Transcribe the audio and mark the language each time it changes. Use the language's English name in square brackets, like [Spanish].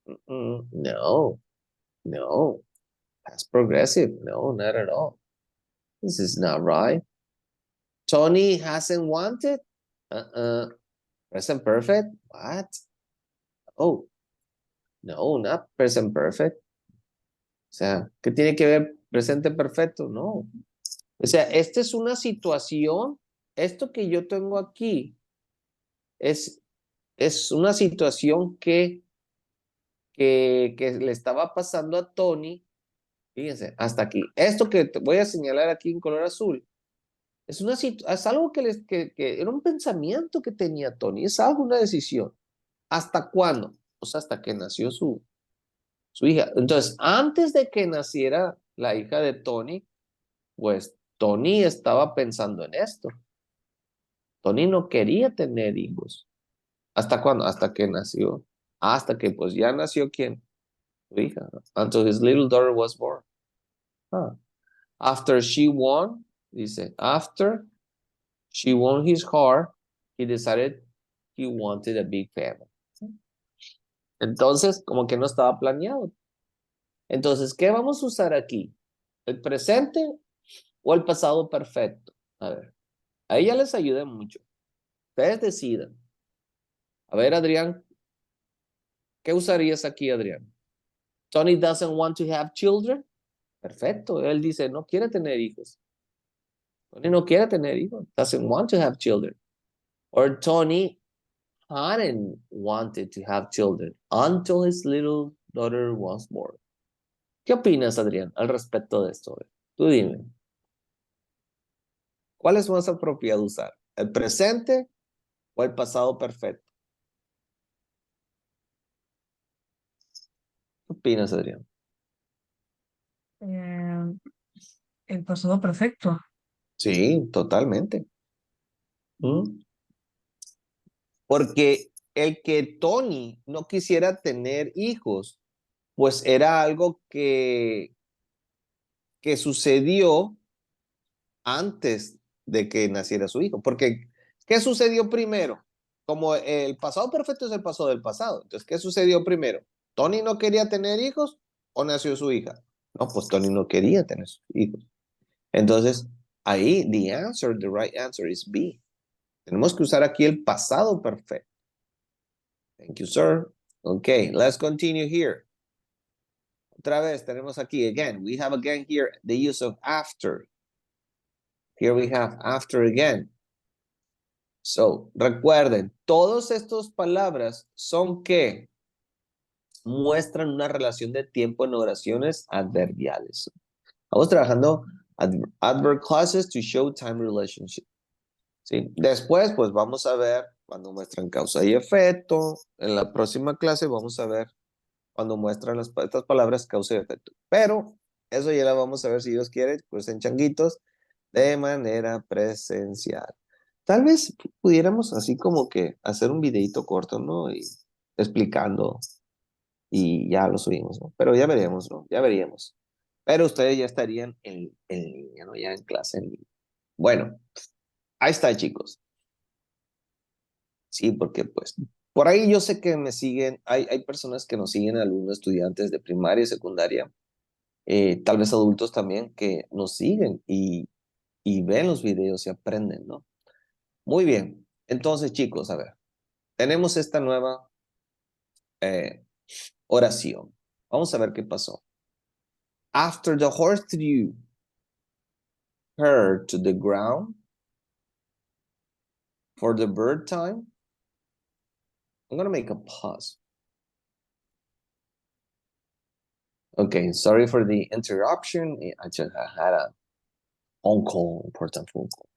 [English] No, no. That's progressive. No, not at all. This is not right. Tony hasn't wanted. Present perfect. What? Oh, no, not present perfect. [Spanish] O sea, ¿qué tiene que ver presente perfecto? No. O sea, esta es una situación. Esto que yo tengo aquí es una situación que le estaba pasando a Tony. Fíjense, hasta aquí. Esto que te voy a señalar aquí en color azul es algo que era un pensamiento que tenía Tony. Es algo, una decisión. ¿Hasta cuándo? Pues hasta que nació su hija. Entonces, antes de que naciera la hija de Tony, pues Tony estaba pensando en esto. Tony no quería tener hijos. ¿Hasta cuándo? Hasta que nació. Hasta que pues ya nació ¿quién? Su hija. [English] Until his little daughter was born. After she won, dice, after she won his heart, he decided he wanted a big family. [Spanish] Entonces, como que no estaba planeado. Entonces, ¿qué vamos a usar aquí? ¿El presente o el pasado perfecto? A ver, ahí ya les ayudé mucho. Ustedes decidan. A ver, Adrián, ¿qué usarías aquí, Adrián? [English] Tony doesn't want to have children. [Spanish] Perfecto, él dice, no quiere tener hijos. Tony no quiere tener hijos. [English] Doesn't want to have children. Or Tony hadn't wanted to have children until his little daughter was born. [Spanish] ¿Qué opinas, Adrián, al respecto de esto? Tú dime. ¿Cuál es más apropiado usar? ¿El presente o el pasado perfecto? ¿Qué opinas, Adrián? Eh, el pasado perfecto. Sí, totalmente. ¿Mm? Porque el que Tony no quisiera tener hijos, pues era algo que sucedió antes de que naciera su hijo. Porque, ¿qué sucedió primero? Como el pasado perfecto es el pasado del pasado. Entonces, ¿qué sucedió primero? ¿Tony no quería tener hijos o nació su hija? No, pues Tony no quería tener hijos. Entonces, ahí, [English] the right answer is B. [Spanish] Tenemos que usar aquí el pasado perfecto. [English] Thank you, sir. Okay, let's continue here. [Spanish] Otra vez tenemos aquí, [English] again, we have again here the use of after. Here we have after again. [Spanish] So, recuerden, todas estas palabras son que muestran una relación de tiempo en oraciones adverbiales. Vamos trabajando [English] adverb clauses to show time relationship. [Spanish] ¿Sí? Después, pues vamos a ver cuando muestran causa y efecto. En la próxima clase vamos a ver cuando muestran estas palabras causa y efecto. Pero eso ya la vamos a ver si Dios quiere, pues en changuitos, de manera presencial. Tal vez pudiéramos así como que hacer un videito corto, ¿no? Y explicando y ya lo subimos, ¿no? Pero ya veremos, ¿no? Ya veríamos. Pero ustedes ya estarían en línea, ¿no? Ya en clase en línea. Bueno, ahí está, chicos. Sí, porque pues por ahí yo sé que me siguen, hay personas que nos siguen, alumnos, estudiantes de primaria y secundaria, tal vez adultos también, que nos siguen y ven los videos y aprenden, ¿no? Muy bien. Entonces, chicos, a ver, tenemos esta nueva oración. Vamos a ver qué pasó. [English] After the horse threw her to the ground for the bird time, I'm going to make a pause. Okay, sorry for the interruption. I just had a phone call, important phone call.